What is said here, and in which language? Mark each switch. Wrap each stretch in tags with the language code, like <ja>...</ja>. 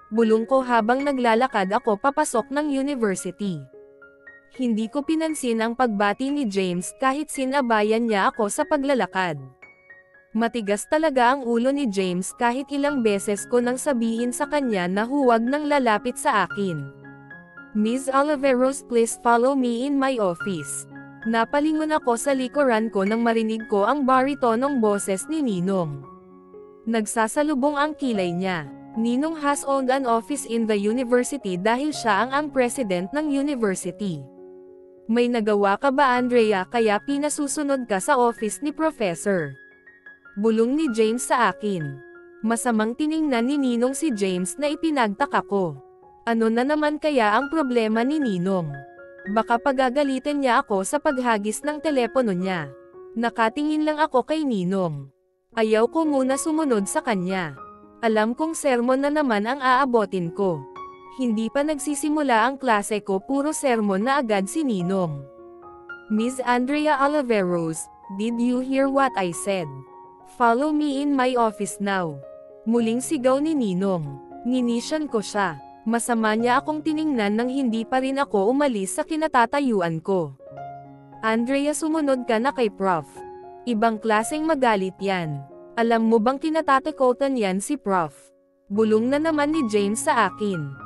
<tl>Bulong ko habang naglalakad ako papasok ng university. Hindi ko pinansin ang pagbati ni James kahit sinabayan niya ako sa paglalakad. Matigas talaga ang ulo ni James kahit ilang beses ko nang sabihin sa kanya na huwag nang lalapit sa akin.</tl> <en>Ms. Oliveros, please follow me in my office.</en> <tl>Napalingon ako sa likuran ko nang marinig ko ang baritonong boses ni Ninong. Nagsasalubong ang kilay niya.</tl> <en>Ninong has owned an office in the university</en> <tl>dahil siya ang president ng university. May nagawa ka ba Andrea kaya pinasusunod ka sa office ni Professor? Bulong ni James sa akin. Masamang tiningnan ni Ninong si James na ipinagtaka ko. Ano na naman kaya ang problema ni Ninong? Baka pagagalitin niya ako sa paghagis ng telepono niya. Nakatingin lang ako kay Ninong. Ayaw ko muna sumunod sa kanya. Alam kong sermon na naman ang aabotin ko. Hindi pa nagsisimula ang klase ko puro sermon na agad si Ninong.</tl> <en>Ms. Andrea Oliveros, did you hear what I said? Follow me in my office now.</en> <tl>Muling sigaw ni Ninong. Nginisyan ko siya. Masama niya akong tiningnan nang hindi pa rin ako umalis sa kinatatayuan ko. Andrea, sumunod ka na kay Prof. Ibang klaseng magalit yan. Alam mo bang kinatatakotan yan si Prof? Bulong na naman ni James sa akin.</tl>